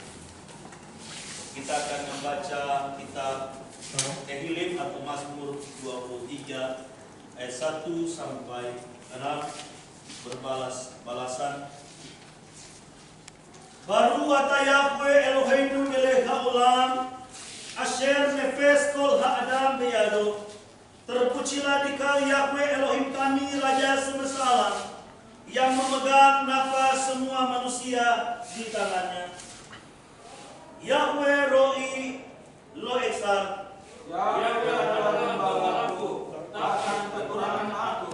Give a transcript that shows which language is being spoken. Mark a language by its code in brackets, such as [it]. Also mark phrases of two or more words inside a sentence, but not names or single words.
[id] Kita akan membaca kitab Tehillim atau Mazmur 23 ayat 1 sampai 6, berbalas-balasan. [he] ברוך אתה יהוה אלוהינו מלך העולם אשר נפש כל האדם בידו. [id] Terpujilah dikau Yahweh Elohim kami, Raja semesta alam, yang memegang nafas semua manusia di tangannya. [he] יהוה רועי לא אחסר. [id] Yahweh adalah gembalaku, takkan kekurangan aku.